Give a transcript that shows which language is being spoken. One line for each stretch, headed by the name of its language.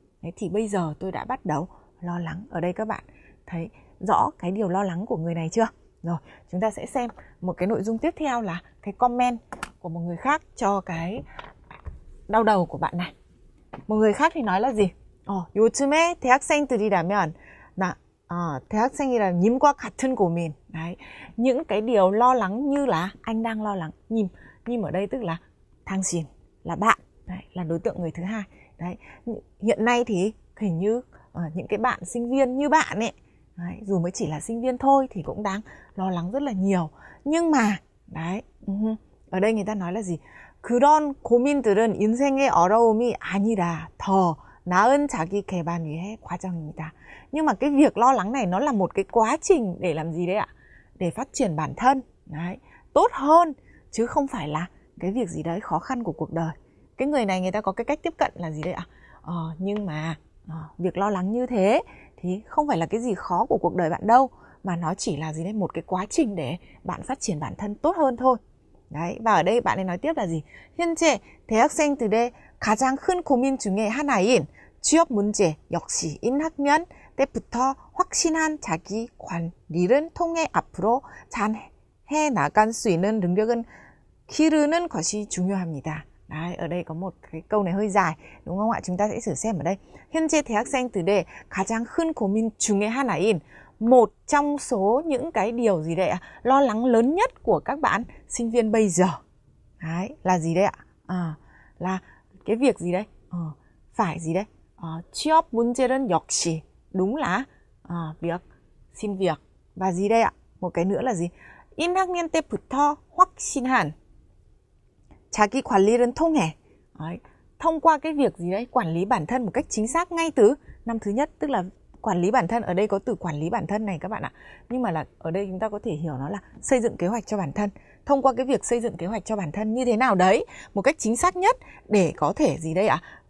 Vietnamese: Đấy, thì bây giờ tôi đã bắt đầu lo lắng. Ở đây các bạn thấy rõ cái điều lo lắng của người này chưa? Rồi, chúng ta sẽ xem một cái nội dung tiếp theo là cái comment của một người khác cho cái đau đầu của bạn này. Một người khác thì nói là gì?
Korean: 요즘에 대학생들이라면 대학생이라면 님과 같은 고민.
Vietnamese: Đấy, những cái điều lo lắng như là anh đang lo lắng. Nhim ở đây tức là 당신, là bạn. Đấy, là đối tượng người thứ hai. Đấy, hiện nay thì hình như những cái bạn sinh viên như bạn ấy, đấy, dù mới chỉ là sinh viên thôi thì cũng đang lo lắng rất là nhiều. Nhưng mà đấy, ở đây người ta nói là gì?
Korean: 그런 고민들은 인생의 어려움이 아니라 더 나은 자기 개발 위해 과정입니다.
Vietnamese: Nhưng mà cái việc lo lắng này nó là một cái quá trình để làm gì đấy ạ? Để phát triển bản thân, đấy, tốt hơn, chứ không phải là cái việc gì đấy khó khăn của cuộc đời. Cái người này người ta có cái cách tiếp cận là gì đấy ạ? Nhưng mà việc lo lắng như thế thì không phải là cái gì khó của cuộc đời bạn đâu, mà nó chỉ là gì đấy, một cái quá trình để bạn phát triển bản thân tốt hơn thôi. Đấy, và ở đây bạn ấy nói tiếp là gì?
Korean: 현재 대학생들의 가장 큰 고민 중에 하나인 취업 문제 역시 1학년 때부터 확신한 자기 관리를 통해 앞으로 잘 해나갈 수 있는 능력은 기르는 것이 중요합니다.
Vietnamese: Đấy, ở đây có một cái câu này hơi dài, đúng không ạ? Chúng ta sẽ thử xem ở đây.
Korean: 현재 대학생들의 가장 큰 고민 중에 하나인,
Vietnamese: một trong số những cái điều gì đây ạ? Lo lắng lớn nhất của các bạn sinh viên bây giờ. Đấy, là gì đây ạ? Là cái việc gì đây? Phải gì đây?
Korean: 취업 문제는 역시.
Vietnamese: Đúng là việc xin việc. Và gì đây ạ? Một cái nữa là gì?
Korean: 1학년 때부터 확신한 자기 관리를 통해.
Vietnamese: Đấy, thông qua cái việc gì đấy? Quản lý bản thân một cách chính xác ngay từ năm thứ nhất. Tức là quản lý bản thân, ở đây có từ quản lý bản thân này các bạn ạ. Nhưng mà là ở đây chúng ta có thể hiểu nó là xây dựng kế hoạch cho bản thân. Thông qua cái việc xây dựng kế hoạch cho bản thân như thế nào đấy, một cách chính xác nhất để có thể gì đây ạ?